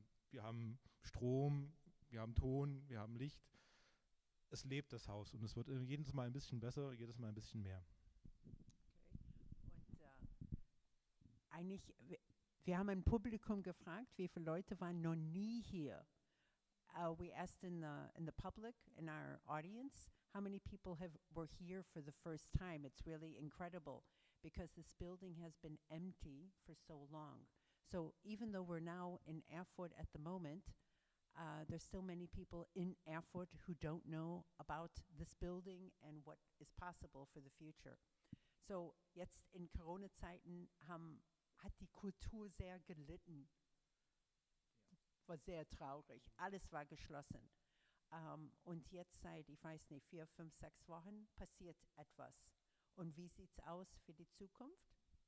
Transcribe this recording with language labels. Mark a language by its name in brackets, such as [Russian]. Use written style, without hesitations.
[German] Wir haben Strom, wir haben Ton, wir haben Licht. Es lebt das Haus und es wird jedes Mal ein bisschen besser, jedes Mal ein bisschen mehr. Eigentlich, wir haben ein Publikum gefragt, wie viele Leute waren noch nie hier. [English] We asked in the public, in our audience, how many people were here for the first time. It's really incredible because this building has been empty for so long. So even though we're now in Erfurt at the moment, there's still many people in Erfurt who don't know about this building and what is possible for the future. [German] So jetzt in Corona-Zeiten hat die Kultur sehr gelitten. War sehr traurig. Alles war geschlossen. Und jetzt seit, ich weiß nicht, 4, 5, 6 Wochen passiert etwas. Und wie sieht es aus für die Zukunft?